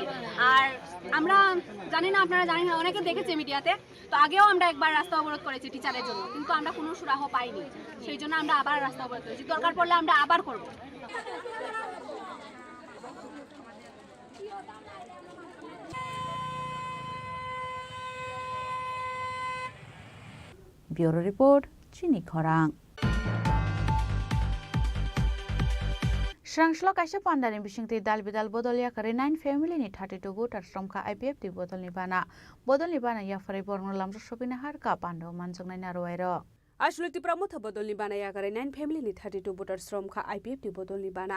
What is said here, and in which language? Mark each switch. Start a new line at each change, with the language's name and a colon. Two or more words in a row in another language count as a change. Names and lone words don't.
Bangla: আর আমরা জানি না, আপনারা জানেন না, অনেকে দেখেছে মিডিয়াতে, তো আগেও আমরা একবার রাস্তা অবরোধ করেছি টিচারের জন্য, কিন্তু আমরা কোনো সুরাহ পাইনি, সেই জন্য আমরা আবার রাস্তা অবরোধ করেছি, দরকার পড়লে আমরা আবার করব। ব্যুরো রিপোর্ট, চিনি খরাং।
Kok Borok: Srangshlo kaisa pandani bisingti dal bidal bodolya kare 9 family ni 32 voter stromka IPF ti bodolni bana ya fare borno lamso shobina harka pando manjangnai narwairo. Ashlo ti pramotha bodolni bana ya kare 9 family ni 32 voter stromka IPF ti bodolni bana.